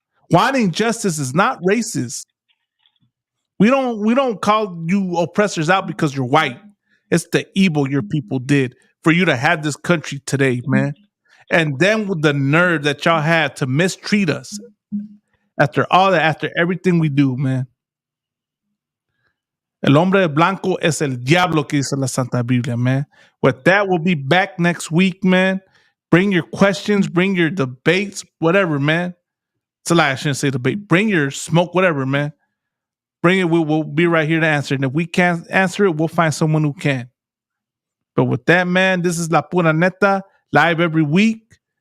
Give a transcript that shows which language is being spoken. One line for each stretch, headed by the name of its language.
English: Wanting justice is not racist. We don't call you oppressors out because you're white. It's the evil your people did for you to have this country today, man. And then with the nerve that y'all had to mistreat us after all that, after everything we do, man.
Spanish: El hombre blanco es el diablo, que dice la Santa Biblia, man.
English: With that, we'll be back next week, man. Bring your questions, bring your debates, whatever, man. It's a lie, I shouldn't say debate. Bring your smoke, whatever, man. Bring it, we'll be right here to answer. And if we can't answer it, we'll find someone who can. But with that, man, this is La Pura Neta, live every week.